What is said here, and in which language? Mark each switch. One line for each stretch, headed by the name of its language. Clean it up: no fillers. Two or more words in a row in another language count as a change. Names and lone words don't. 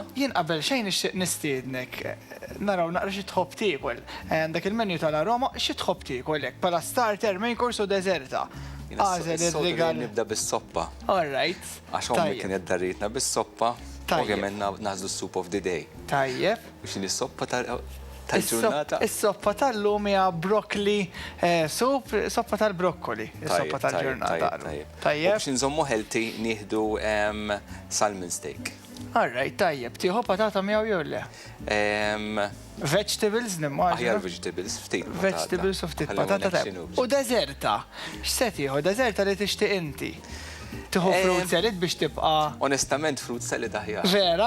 Maltese: Jien qabel xejn nistiednek naraw naqra xi tħobb tiekol. Dak il-menju tal-Aroma xi tħobb tiekolek bħala starter,
English: main course
Maltese: u deserta. Għażel ir-rigal. Nibda bis-soppa.
English: All right.
Maltese: Għax ommi kienet darritna bis-soppa. Ovvjament naħdu
English: soup of the day.
Maltese: Tajjeb. Biex is-soppa tal-ġurnata. Is-soppa tal-lum hija
English: broccoli soup,
Maltese: soppa tal-broccoli, is-soppa tal-ġurnata. Tajjeb. Biex nżommu healthy nieħdu
English: salmon steak. All right,
Maltese: tajjeb. Tieħu patata miegħu jew le? Vegetables nimmaġina. Aħjar vegetables, ftit. Vegetables u ftit patata tajjeb. U deserta. X'se tieħu deserta li tixtieq inti? Tieħu
English: fruit salad
Maltese: biex tibqa'. Onestament
English: fruit salad
Maltese: aħjar. Vera?